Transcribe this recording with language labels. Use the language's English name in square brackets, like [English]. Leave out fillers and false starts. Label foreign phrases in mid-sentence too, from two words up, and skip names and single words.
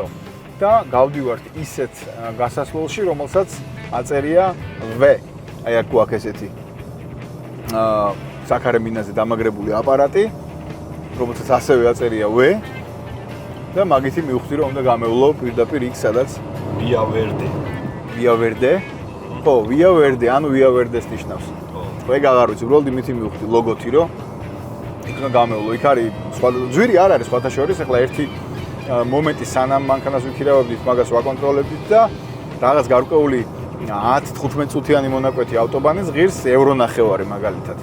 [Georgian] და გავდივართ ისეთ გასასვლელში, რომელსაც აწერია V. აი აქ გვაქვს ესეთი საქარე მინაზე დამაგრებული აპარატი, რომელსაც ასევე აწერია W და მაგითი მივხვდი რომ უნდა გამევლო პირდაპირ იქ სადაც Via Verde. Via Verde. ხო, Via Verde, ანუ Via Verde-ს ნიშნავს. ხო, ეგ აღარ ვიცი, უბრალოდ იმითი მივხვდი ლოგოთი რომ იქ უნდა გამევლო. იქ არის სხვა ძვირი არ არის სხვათა შორის, ახლა ერთი მომენტი სანამ მანქანას ვიქირავებდით, მაგას ვაკონტროლებდით და რაღაც გარკვეული 10-15 წუთიანი მონაკვეთი ავტობანის ღირს ევრო ნახევარი მაგალითად.